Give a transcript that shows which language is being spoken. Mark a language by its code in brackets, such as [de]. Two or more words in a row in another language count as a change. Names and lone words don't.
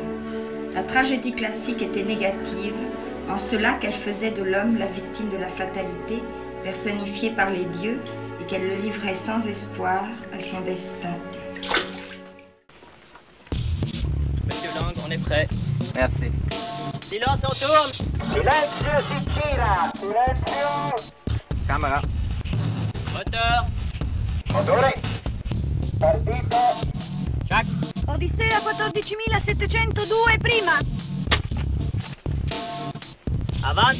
[fr] La tragédie classique était négative, en cela qu'elle faisait de l'homme la victime de la fatalité, personnifiée par les dieux, et qu'elle le livrait sans espoir à son destin. Monsieur Lang, on est prêt. Merci. Silence, on tourne. [it] Silenzio si tira. Silenzio. Camera. [fr] Moteur. [it] Motore. Partito. Jack. Odissea 14702 prima. Avanti.